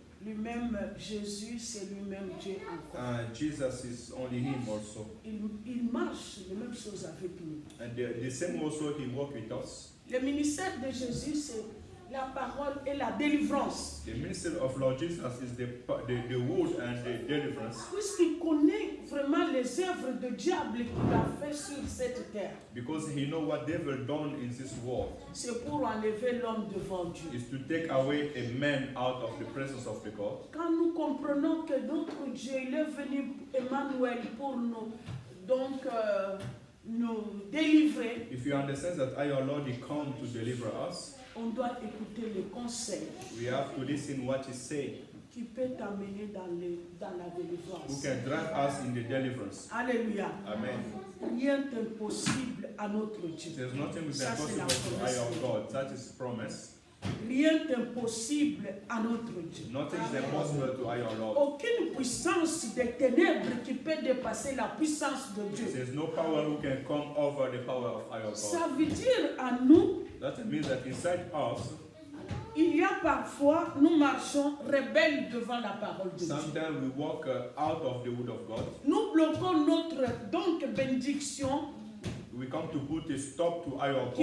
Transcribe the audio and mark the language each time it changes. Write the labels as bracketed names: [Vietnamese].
[French] Lui-même, Jésus, c'est lui-même Dieu encore. [English] And Jesus is only him also. [French] Il marche les mêmes choses avec nous. [English] And the same also he walked with us. [French] Le ministère de Jésus, c'est la parole et la délivrance. [English] The ministry of Lord Jesus is the word and the deliverance. [French] Puisqu'il connaît vraiment les œuvres de diable qu'il a fait sur cette terre. [English] Because he know what devil done in this world. [French] C'est pour enlever l'homme devant Dieu. [English] Is to take away a man out of the presence of the God. [French] Quand nous comprenons que notre Dieu, il est venu, Emmanuel, pour nous, donc, nous délivrer, [English] If you understand that our Lord he come to deliver us, [French] on doit écouter les conseils [English] we have to listen what he say, [French] qui peut t'amener dans la [English] who [French] délivrance. [English] can drive us in the deliverance. [French] Alléluia. [English] Amen. [French] Rien n'est impossible à notre Dieu. [English] There's nothing is [French] Ça, c'est la [English] impossible to [French] promesse. [English] our God. That is promise. [French] Rien n'est impossible à notre Dieu. [English] Nothing is impossible to our Lord. [French] Aucune puissance des ténèbres qui peut dépasser la puissance de Dieu. [English] There's no power who can come over the power of our God. [French] Ça veut dire à nous, [English] That means that inside us, [French] il y a parfois, nous marchons rebelles devant la parole de Dieu. [English] sometimes we walk out of the word of God. [French] Nous bloquons notre donc bénédiction [English] We come to put a stop to our